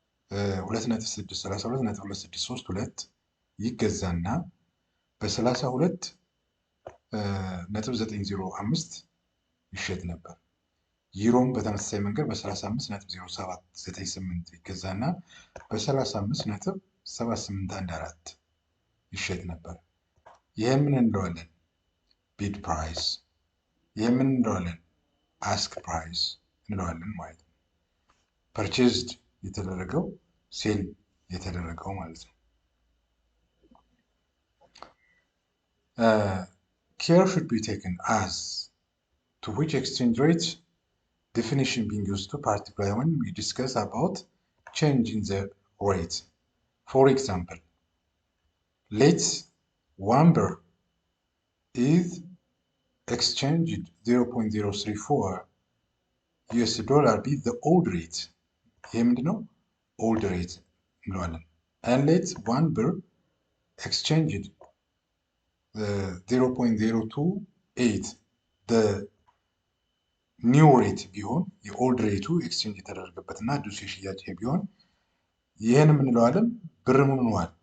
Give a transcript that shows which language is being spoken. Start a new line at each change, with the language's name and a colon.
Amharic: 2.632.2632 ይገዛና በ32.905 ይሸጥ ነበር። ዩሮም በተመሳሳይ መንገድ በ35.0798 ይገዛና በ35.7814 ይሸጥ ነበር። ይህም ምን እንለዋለን? ቢድ ፕራይስ። ይህም ምን እንለዋለን? አስክ ፕራይስ እንለዋለን ማለት ነው።
English: ፐርቼዝድ የተደረገው ሴል የተደረገው ማለት ነው። care should be taken as to which exchange rate definition being used to particularly when we discuss about change in the rate. For example, let 1 birr is exchanged 0.034 US dollar be the old rate.
Amharic: ይህ ምንድነው? old rate እንለዋለን።
English: and let 1 birr exchanged 0.028 the new rate
Amharic: ቢሆን የኦልድ ሬቱ ኤክስቼንጅ የተደረገበት እና አዲሱ የሽያጭ ቢሆን ይህን የምንለዋለን ብር ምን ሆኗል?